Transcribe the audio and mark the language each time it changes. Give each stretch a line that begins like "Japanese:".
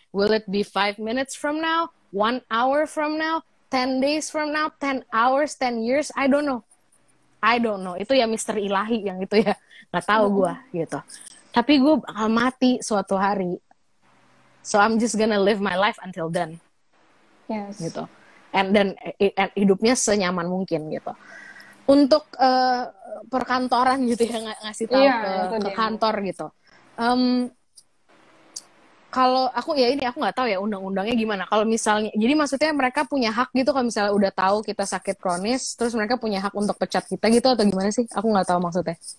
English: Will it be 5 minutes from now? 1 hour from now, 10 days from now, 10 hours, 10 years, I don't know.
Indonesian: Itu ya misteri ilahi yang itu ya, nggak tahu gue gitu. Tapi gue bakal mati suatu hari.
English: So I'm just gonna live my life until then. Yes.
Indonesian: Gitu. Dan hidupnya senyaman mungkin gitu. Untuk perkantoran gitu ya, ngasih tahu ke kantor gitu. Kalau aku nggak tahu ya undang-undangnya gimana. Kalau misalnya, jadi maksudnya mereka punya hak gitu kalau misalnya udah tahu kita sakit kronis, terus mereka punya hak untuk pecat kita gitu atau gimana sih? Aku nggak tahu maksudnya.